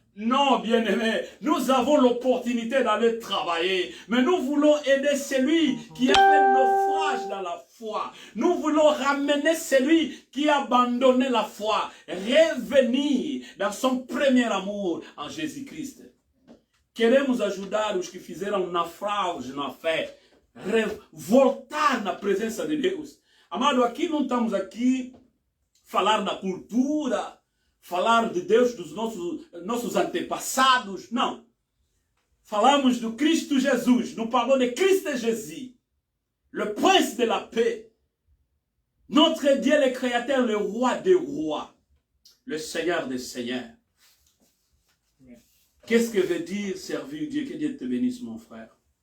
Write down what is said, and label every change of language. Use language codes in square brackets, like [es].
[fr] Non, bien-aimés, nous avons l'opportunité d'aller travailler. Mais nous voulons aider celui qui a fait naufrage dans la foi. Nous voulons ramener celui qui a abandonné la foi. Revenir dans son premier amour en Jésus-Christ. [pt] Queremos ajudar os que fizeram naufrágio na fé. Voltar na presença de Deus. Amado, aqui não estamos aqui falar da cultura, falar de Deus dos nossos antepassados, não. Falamos do Cristo Jesus, [fr] nous parlons de Christ Jésus, le prince de la paix, notre Dieu le créateur, le roi des rois, le Seigneur des seigneurs. Qu'est-ce que veut dire servir Dieu? Que Dieu te bénisse, mon frère.